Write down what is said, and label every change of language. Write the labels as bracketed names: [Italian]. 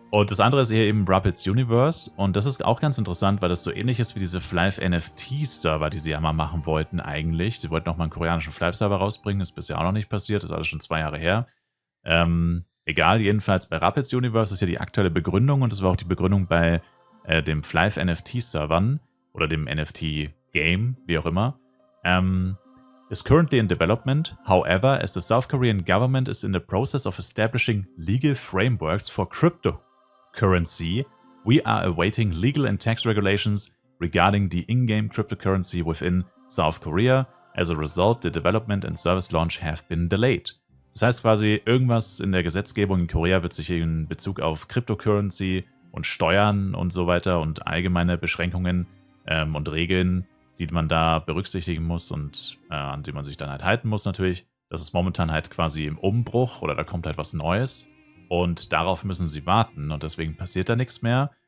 [German] Und das andere ist hier eben Rapids Universe. Und das ist auch ganz interessant, weil das so ähnlich ist wie diese Flive NFT-Server, die sie ja mal machen wollten eigentlich. Sie wollten auch mal einen koreanischen Flive-Server rausbringen. Das ist bisher auch noch nicht passiert. Das ist alles schon 2 Jahre her. Egal, jedenfalls bei Rapids Universe ist ja die aktuelle Begründung und das war auch die Begründung bei dem Flive NFT-Servern oder dem NFT-Game, wie auch immer. [English] Is currently in development. However, as the South Korean government is in the process of establishing legal frameworks for cryptocurrency, we are awaiting legal and tax regulations regarding the in-game cryptocurrency within South Korea. As a result, the development and service launch have been delayed. [German] Das heißt quasi, irgendwas in der Gesetzgebung in Korea wird sich in Bezug auf Cryptocurrency und Steuern und so weiter und allgemeine Beschränkungen und Regeln, die man da berücksichtigen muss und an die man sich dann halt halten muss natürlich. Das ist momentan halt quasi im Umbruch oder da kommt halt was Neues und darauf müssen sie warten und deswegen passiert da nichts mehr.